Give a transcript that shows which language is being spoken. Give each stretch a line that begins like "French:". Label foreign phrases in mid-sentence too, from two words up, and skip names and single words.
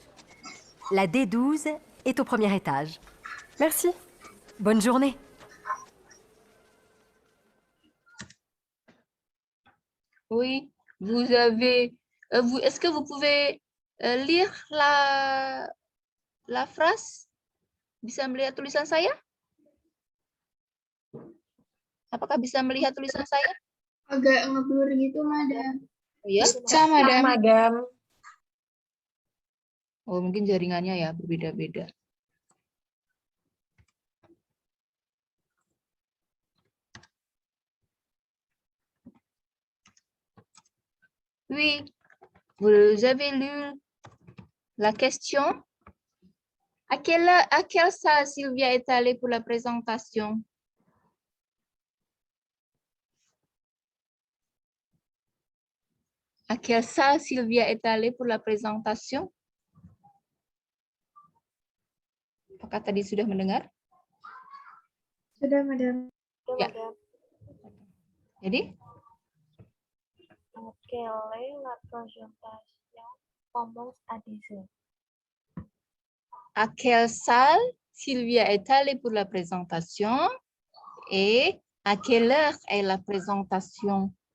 French: La D12 est au premier étage. Merci. Bonne journée. Oui, vous avez... est-ce que vous pouvez lire la phrase?
Indonesian: Bisa melihat tulisan saya? Apakah bisa melihat tulisan saya? Agak ngeblur gitu, Madam. Oh, ya? Bisa, Madam. Oh, mungkin jaringannya ya berbeda-beda.
French: Oui, vous avez lu la question? À quelle salle Sylvia est allée pour la présentation? À quelle salle Sylvia est allée pour la présentation?
Indonesian: Apakah tadi sudah mendengar? Sudah, Madam. Ya. Jadi?
French: Quelle est la présentation commence à 10 h. À quelle salle Sylvia est allée pour la présentation et à quelle heure est la présentation?